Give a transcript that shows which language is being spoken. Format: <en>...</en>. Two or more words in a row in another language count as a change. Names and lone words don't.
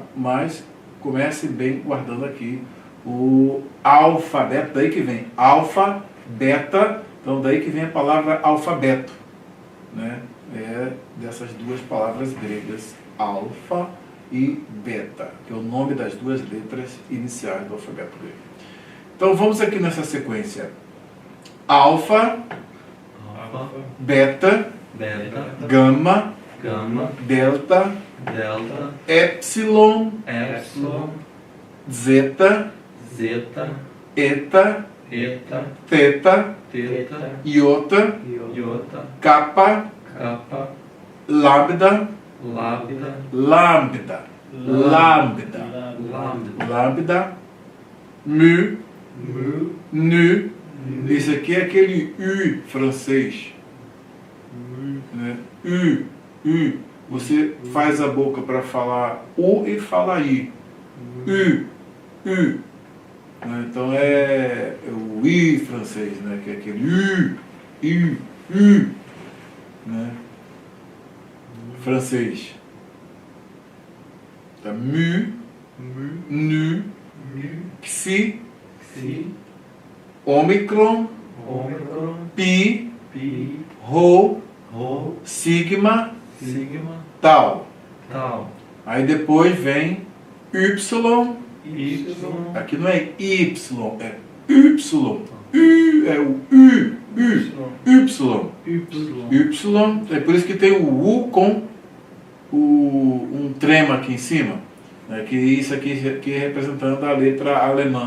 <pt>Mas comece bem guardando aqui o alfabeto, daí que vem alfa, beta, então daí que vem a palavra alfabeto, né? É dessas duas palavras gregas, alfa e beta, que é o nome das duas letras iniciais do alfabeto grego. Então vamos aqui nessa sequência: alfa, beta, gama, delta, epsilon, zeta, eta, teta, iota, kappa, lambda, mu, nu. Esse aqui é aquele U francês, né? U. Você faz a boca para falar U e fala I. U. Então é o I francês, né? Que é aquele U, né? Francês. Tá? Mu, nu, xi, omicron, Pi, Pi, Rho, Rho, Sigma, Sigma, Tau. Tau. Aí depois vem Y, Y, aqui não é Y, é Y. U é o U, Y. Y, é por isso que tem o U com um trema aqui em cima, né, que isso aqui é representando a letra alemã.</pt>